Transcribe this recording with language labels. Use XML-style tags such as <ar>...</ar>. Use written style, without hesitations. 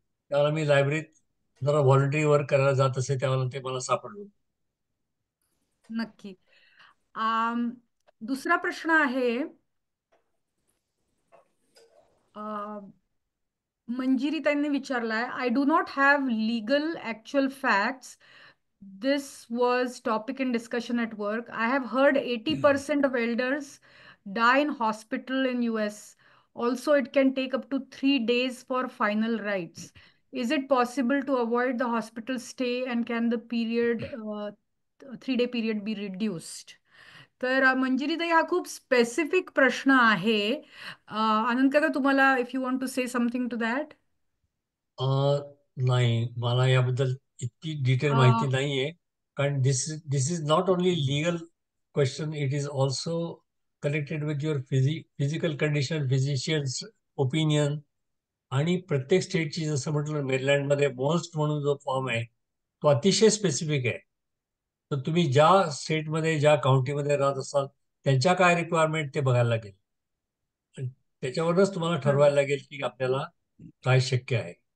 <mr>त्यावेळेला मी लायब्ररीत जरा व्हॉलंटरी वर्क करायला जात असे, त्यावेळेला ते मला सापडलं होतं. नक्की. आम, दुसरा प्रश्न आहे, मंजिरी त्यांनी विचारलाय,</mr> <en>I do not have legal actual facts. This was topic in discussion at work. I have heard 80% of elders die in hospital in US. Also, it can take up to 3 days for final rites. Is it possible to avoid the hospital stay, and can the period, 3-day period be reduced?</en> <mr>तर मंजिरी ताई, हा खूप specific प्रश्न आहे.</mr> <en>आनंद काका,</en> <mr>तुम्हाला</mr> <en>If you want to say something to that.</en> <mr>नाही, मला याबद्दल इतकी डिटेल माहिती नाहीये. कारण</mr> <en>This is not only legal question, it is also connected with your physical condition, physicians opinion.</en> <mr>आणि प्रत्येक स्टेटची, जसं म्हटलं मेरीलँडमध्ये मोस्ट म्हणून जो फॉर्म आहे तो अतिशय स्पेसिफिक आहे. तर तुम्ही ज्या स्टेटमध्ये, ज्या काउंटीमध्ये राहत असाल, त्यांच्या काय रिक्वायरमेंट ते बघायला लागेल. आणि त्याच्यावरच तुम्हाला ठरवायला लागेल की आपल्याला काय शक्य आहे.</mr>